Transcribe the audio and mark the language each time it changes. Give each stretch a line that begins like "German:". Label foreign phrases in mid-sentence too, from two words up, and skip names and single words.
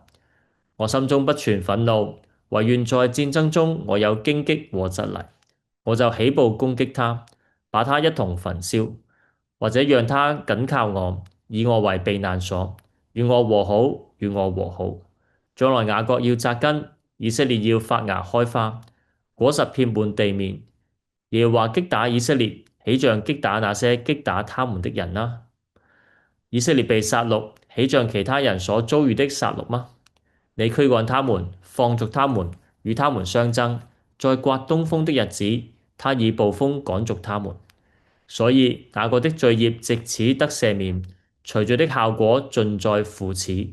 Chinese: 我心中不存憤怒，惟願在戰爭中我有荊棘和蒺藜，我就起步攻擊他，把他一同焚燒，或者讓他緊靠我，以我為避難所，與我和好，與我和好。將來雅各要扎根，以色列要發芽開花，果實遍滿地面。耶和華擊打以色列，豈像擊打那些擊打他們的人呢？以色列被殺戮，豈像其他人所遭遇的殺戮嗎？你驅趕他們，放逐他們，與他們相爭。在刮東風的日子，他以暴風趕逐他們。所以雅各的罪孽藉此得赦免，除罪的效果盡在乎此。